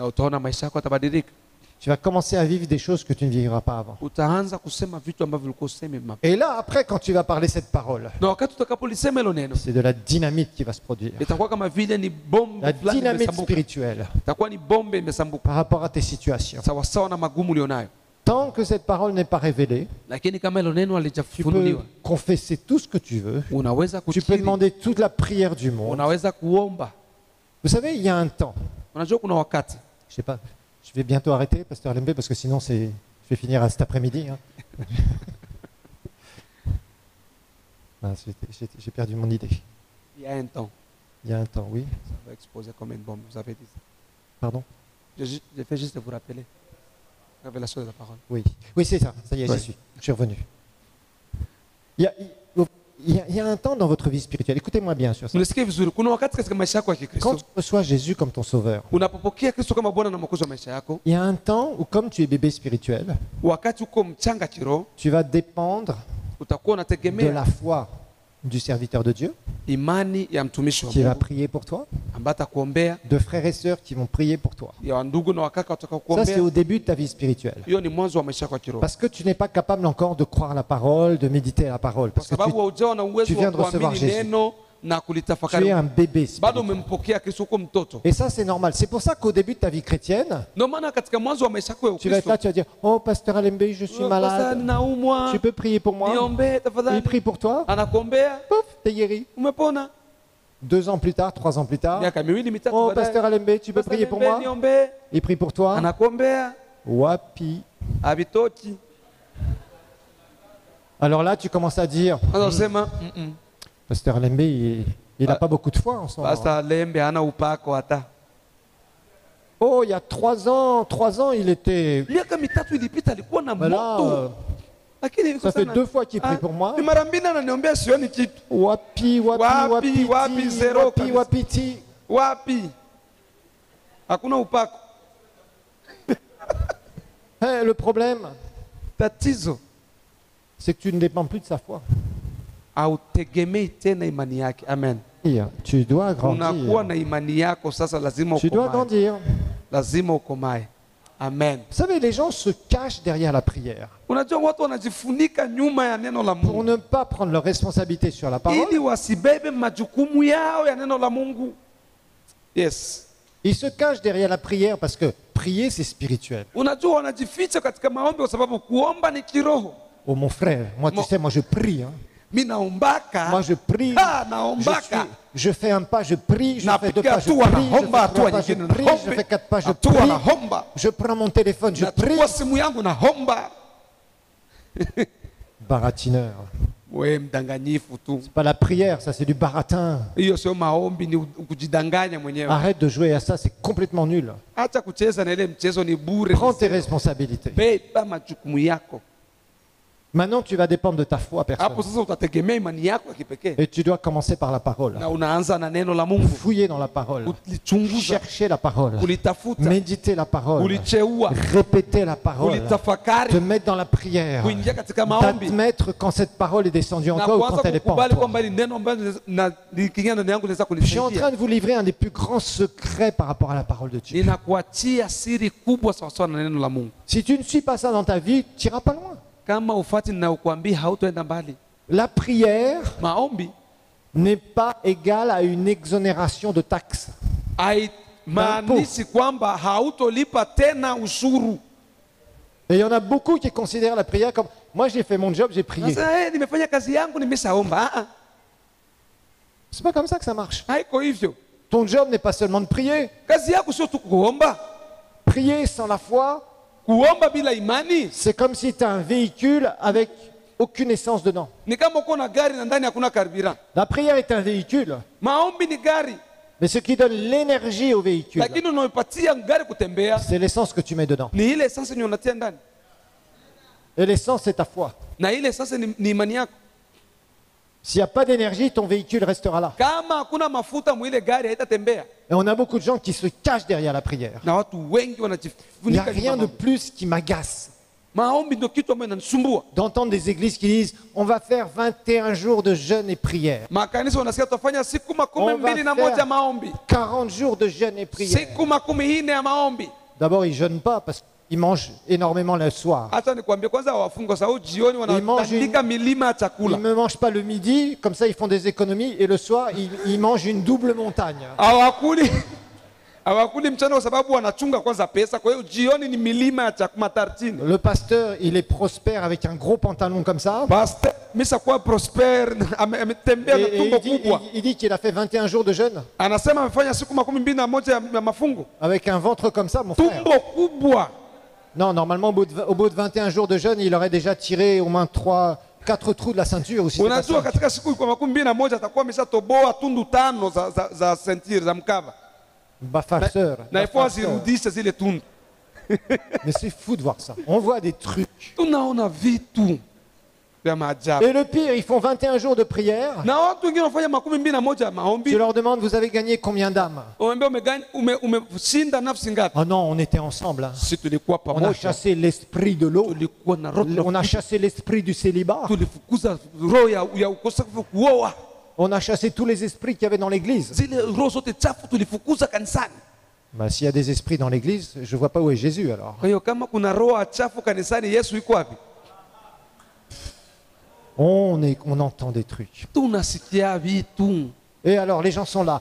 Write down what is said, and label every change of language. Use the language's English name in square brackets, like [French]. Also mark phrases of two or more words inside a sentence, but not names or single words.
[Swahili] Na utaona maisha yako yatabadilika. [French] Tu vas commencer à vivre des choses que tu ne vivras pas avant. [Swahili] Utaanza kusema vitu ambavyo ulikuwa useme mapema. [French] Et là, après, quand tu vas parler cette parole, [Swahili] Na wakati utakapolisema hilo neno, [French] c'est de la dynamite qui va se produire. [Swahili] itakuwa kama vile ni bombe [French] La [Swahili] fulani [French] dynamite [Swahili] imesambuka. [French] spirituelle [Swahili] Itakuwa ni bombe imesambuka. [French] par rapport à tes situations. [Swahili] Sawa sawa na magumu ulionayo. [French] Tant que cette parole n'est pas révélée, [Swahili] Lakini kama hilo neno [French] tu peux [Swahili] halijafunuliwa, [French] confesser tout ce que tu veux. [Swahili] unaweza [French] Tu peux [Swahili] kukiri, [French] demander toute la prière du monde. [Swahili] unaweza kuomba. [French] Vous savez, il y a un temps. [Swahili] Unajua kuna wakati, [French] Je sais pas, je vais bientôt arrêter, Pasteur Lembe, parce que sinon je vais finir à cet après-midi. Hein. Ah, j'ai perdu mon idée. il y a un temps, Il y a un temps, oui. ça va exploser comme une bombe, vous avez dit ça. Pardon? Je fais juste de vous rappeler. Révélation de la parole. Oui, oui, c'est ça. Ça y est, Ouais. je suis revenu. Il y a un temps dans votre vie spirituelle. Écoutez-moi bien sur ça. [Swahili] Unasikia vizuri, kuna wakati katika maisha yako ya [French] Quand [Swahili] Kikristo, [French] tu reçois Jésus comme ton sauveur, [Swahili] unapopokea Kristo kama Bwana na Mwokozi wa maisha yako, [French] il y a un temps où, comme tu es bébé spirituel, [Swahili] wakati uko mchanga kiroho, [French] tu vas dépendre [Swahili] utakuwa [French] de [Swahili] unategemea [French] la foi du serviteur de Dieu [Swahili] imani ya mtumishi wa [French] qui va [Swahili] Mungu [French] prier pour toi, [Swahili] ambaye atakuombea, [French] de frères et sœurs qui vont prier pour toi. [Swahili] ya wandugu na wakaka watakao [French] Ça, c'est [Swahili] kuombea. [French] au début de ta vie spirituelle. [Swahili] Hiyo ni mwanzo wa maisha yako ya kiroho, [French] Parce que tu n'es pas capable encore de croire la parole, de méditer la parole. [Swahili] kwa [French] Parce que [Swahili] sababu haujawa na [French] tu [Swahili] uwezo [French] viens [Swahili] wa [French] de recevoir [Swahili] kuamini [French] Jésus. [Swahili] neno na [French] tu es [Swahili] kulitafakari. [French] un bébé [Swahili] Bado [French] spirituel. [Swahili] umempokea Kristo, uko mtoto. [French] Et ça, c'est normal. C'est pour ça qu'au début de ta vie chrétienne, [Swahili] Ndio maana katika mwanzo wa maisha yako ya [French] tu vas être [Swahili] Ukristo, [French] là, tu vas dire, oh, Pasteur Alembe, je suis [Swahili] sasa [French] malade. [Swahili] naumwa, [French] Tu peux prier pour moi? [Swahili] niombee [French] Il [Swahili] tafadhali. [French] prie pour toi. [Swahili] Anakuombea, [French] Pouf, t'es guéri. [Swahili] umepona. [French] 2 ans plus tard, 3 ans plus tard. [Swahili] Miaka miwili mitatu [French] Oh, [Swahili] baadaye, [French] Pasteur Alembe, tu peux [Swahili] Pastor [French] prier pour [Swahili] Lembe, [French] moi? [Swahili] niombee. [French] Il prie pour toi. [Swahili] Anakuombea, Wapi. habitoki. [French] Alors là, tu commences à dire, [Swahili] Anasema, [French] Pasteur Alembe, il n'a pas beaucoup de foi en ce moment. [Swahili] Pastor Lembe hana upako hata. [French] Oh, il y a 3 ans, il était... [Swahili] Miaka mitatu ilipita alikuwa na [French] Ben là, [Swahili] moto. Lakini [French] ça fait 2 fois qu'il prie pour moi. [Swahili] Ni mara mbili ananiombea sioni kitu. Wapi, Wapi, zero kabisa. wapiti. Wapi? Hakuna upako. [French] Hein, le problème, [Swahili] Tatizo, [French] c'est que tu ne dépends plus de sa foi. [Swahili] hautegemei tena imani yake. Amen. [French] Tu dois [Swahili] Unakuwa [French] grandir. [Swahili] na imani yako sasa, lazima [French] Tu dois [Swahili] ukomae. [French] grandir. [Swahili] Lazima ukomae. Amen. [French] Vous savez, les gens se cachent derrière la prière [Swahili] Unajua watu wanajifunika nyuma ya neno la [French] pour [Swahili] Mungu [French] ne pas prendre leur responsabilité sur la parole. [Swahili] ili wasibebe majukumu yao ya neno la Mungu. Yes. [French] Ils se cachent derrière la prière parce que prier, c'est spirituel. [Swahili] Unajua wanajificha katika maombi kwa sababu kuomba ni kiroho. [French] Oh mon frère, moi tu sais, moi je prie. Hein. [Swahili] Mimi naombaka. [French] Moi je prie. [Swahili] Naombaka. [French] Je fais un pas, je prie. Je fais 2 [Swahili] Napiga [French] pas, je [Swahili] hatua, [French] prie. Je [Swahili] naomba [French] fais [Swahili] hatua [French] 3 pas, je [Swahili] nyingine, [French] prie. [Swahili] naombe. [French] Je fais 4 pas, je [Swahili] Hatua, [French] prie. [Swahili] naomba. [French] Je prends mon téléphone, je prie. [Swahili] Nachukua simu yangu naomba. [French] Baratineur. [Swahili] We mdanganyifu tu. [French] C'est pas la prière, ça c'est du baratin. [Swahili] Hiyo sio maombi, ni kujidanganya mwenyewe. [French] Arrête de jouer à ça, c'est complètement nul. [Swahili] Acha kucheza na ile mchezo, ni bure. [French] Prends tes responsabilités. [Swahili] Beba majukumu yako. [French] Maintenant, tu vas dépendre de ta foi [Swahili] Hapo [French] personnelle. [Swahili] sasa utategemea imani yako ya kipekee. [French] Et tu dois commencer par la parole. [Swahili] Na unaanza na neno la Mungu. [French] Fouiller dans la parole. [Swahili] Ulichunguza, [French] Chercher la parole. [Swahili] ulitafuta, [French] Méditer la parole. [Swahili] ulicheua, [French] Répéter la parole. [Swahili] ulitafakari, [French] Te mettre dans la prière. [Swahili] kuingia katika maombi [French] T'admettre quand cette parole est descendue en [Swahili] na [French] toi ou quand [Swahili] kuanza [French] elle n'est pas en [Swahili] kukubali [French] toi. [Swahili] kwamba ni neno ambalo likiingia ndani yangu linaweza [French] Je suis en [Swahili] kunisaidia. [French] train de vous livrer un des plus grands secrets par rapport à la parole de Dieu. [Swahili] Ninakuachia siri kubwa sawasawa na neno la Mungu. [French] Si tu ne suis pas ça dans ta vie, tu n'iras pas loin. [Swahili] Kama ufati ninayokuambia hautoenda mbali. [French] La prière [Swahili] Maombi [French] n'est pas égale à une exonération de taxes. [Swahili] haimaanishi kwamba hautolipa tena ushuru. [French] Et il y en a beaucoup qui considèrent la prière comme moi j'ai fait mon job, j'ai prié. [Swahili] Sasa nimefanya kazi yangu, nimeshaomba. [French] C'est pas comme ça que ça marche. [Swahili] Haiko hivyo. [French] Ton job n'est pas seulement de prier. [Swahili] Kazi yako sio tu kuomba. [French] Prier sans la foi, [Swahili] Kuomba bila imani [French] c'est comme si tu as un véhicule avec aucune essence dedans. [Swahili] ni kama uko na gari na ndani hakuna carburant. [French] La prière est un véhicule, [Swahili] Maombi ni gari, [French] mais ce qui donne l'énergie au véhicule, [Swahili] lakini unayopatia gari kutembea [French] c'est l'essence que tu mets dedans. [Swahili] ni ile essence yenye unatia ndani, [French] Et l'essence, c'est ta foi. [Swahili] na ile essence ni imani yako. [French] S'il n'y a pas d'énergie, ton véhicule restera là. [Swahili] Kama hakuna mafuta mwile gari haitatembea. [French] Et on a beaucoup de gens qui se cachent derrière la prière. [Swahili] na watu wengi [French] Il n'y a [Swahili] wanajifunika [French] rien [Swahili] nyuma [French] de [Swahili] maombi. [French] plus qui m'agace [Swahili] Maombi ndio kitu ambacho inanisumbua. [French] d'entendre des églises qui disent on va faire 21 jours de jeûne et prière, [Swahili] Makanisa wanasikia tutafanya siku makumi [French] On va [Swahili] mbili na [French] faire- [Swahili] moja maombi, [French] 40 jours de jeûne et prière. [Swahili] siku makumi nne ya maombi. [French] D'abord, ils jeûnent pas parce qu'ils mangent énormément le soir. [Swahili] Hata nikwambie kwanza, wafunga sababu jioni wanatandika milima ya [French] Ils [Swahili] chakula, [French] ne mangent pas le midi, comme ça ils font des économies, et le soir ils mangent une double montagne. [Swahili] hawakuli mchana kwa sababu wanachunga kwanza pesa. Kwa hiyo jioni ni milima ya chakula tartini. [French] Le pasteur, il est prospère avec un gros pantalon comme ça. [Swahili] Pastor misa kwa prosper ametembea na [French] Et [Swahili] tumbo [French] il dit, [Swahili] kubwa, [French] il dit qu'il a fait 21 jours de jeûne [Swahili] anasema amefanya siku makumi mbili na moja ya mafungo, [French] avec un ventre comme ça, mon frère. [Swahili] tumbo kubwa. [French] Non, normalement, au bout de 21 jours de jeûne, il aurait déjà tiré au moins 4 trous de la ceinture. Ou si c'est pas [Swahili] Unajua [French] cinq. [Swahili] katika siku kwa makumi mbili na moja atakuwa ameshatoboa tundu tano za sentire za mkava, [French] Bah, farceur. [Swahili] na [French] bah, [Swahili] ifo [French] farceur. [Swahili] azirudishe zile tundu. [French] Mais c'est fou de voir ça. On voit des trucs. [Swahili] Tunaona vitu vya maajabu, [French] Et le pire, ils font 21 jours de prière. [Swahili] na watu wengine wanafanya makumi mbili na moja ya maombi. [French] Je leur demande, vous avez gagné combien d'âmes? [Swahili] Umeshinda nafsi ngapi? [French] Oh non, on était ensemble. Hein. [Swahili] Si tulikuwa [French] On a [Swahili] pamoja, [French] chassé l'esprit de l'eau. [Swahili] tulikuwa na roho, [French] On a chassé l'esprit du célibat. [Swahili] tulifukuza roho ya ukosefu kuoa, [French] On a chassé tous les esprits qu'il y avait dans l'église. [Swahili] zile roho zote chafu tulifukuza kanisani. [French] Bah, s'il y a des esprits dans l'église, je ne vois pas où est Jésus alors. [Swahili] Kwa hiyo kama kuna roho chafu kanisani, Yesu yuko wapi? [French] On entend des trucs. [Swahili] Tunasikia vitu. [French] Et alors les gens sont là.